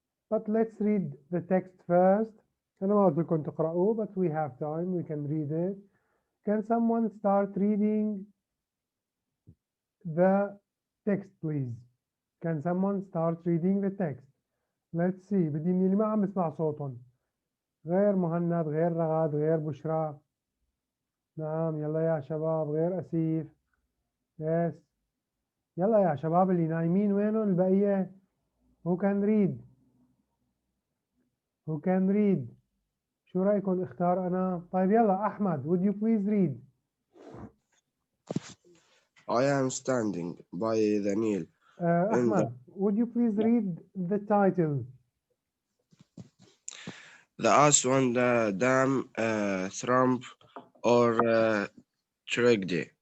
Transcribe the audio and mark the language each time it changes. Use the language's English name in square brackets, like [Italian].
[English] But let's read the text first. [Arabic] أنا ما قلت لكم تقرأوه, [English] but we have time, we can read it. Can someone start reading the text, please? Can someone start reading the text? Let's see. [Arabic] بدي من اللي ما عم بسمع صوتهم. غير مهند, غير رغد, غير بشرى. نعم, يلا يا شباب, غير أسيف. [English] Yes. [Arabic] يلا يا شباب اللي نايمين وينهم البقية؟ [English] Who can read? Who can read? [Arabic] شو رأيكم اختار أنا؟ طيب يلا أحمد, [English] would you please read? I am standing by the Nile. Ahmed, would you please read the title? The Aswan Dam Trump or Tragedy.